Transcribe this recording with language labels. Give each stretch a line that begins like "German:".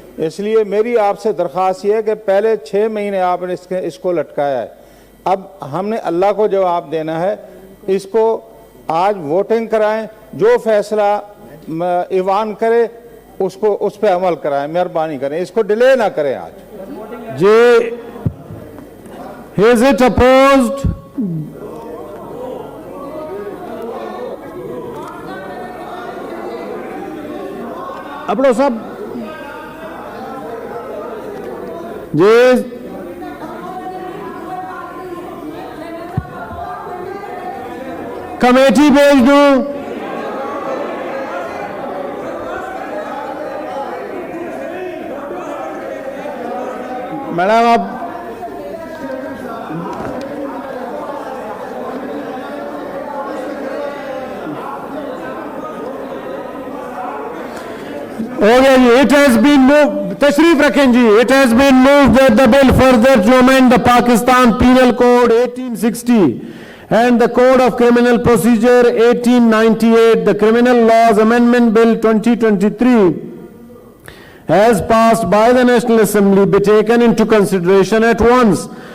Urdu: اس لیے میری آپ سے درخواست یہ ہے کہ پہلے 6 مہینے آپ نے اس کو لٹکایا ہے، اب ہم نے اللہ کو جواب دینا ہے. اس کو آج ووٹنگ کرائیں، جو فیصلہ ایوان کرے اس پہ عمل کرائیں، مہربانی کریں، اس کو ڈیلے نہ کریں. آج
English: جی is it opposed?
Urdu: اپڑو صاحب جی کمیٹی بھیج دوں؟ میڈم آپ ہو گیا جی.
English: It has been moved.
Urdu: تشریف رکھیں جی.
English: It has been moved that the bill further to amend the Pakistan Penal Code 1860 and the Code of Criminal Procedure 1898, the Criminal Laws Amendment Bill 2023, as passed by the National Assembly, be taken into consideration at once.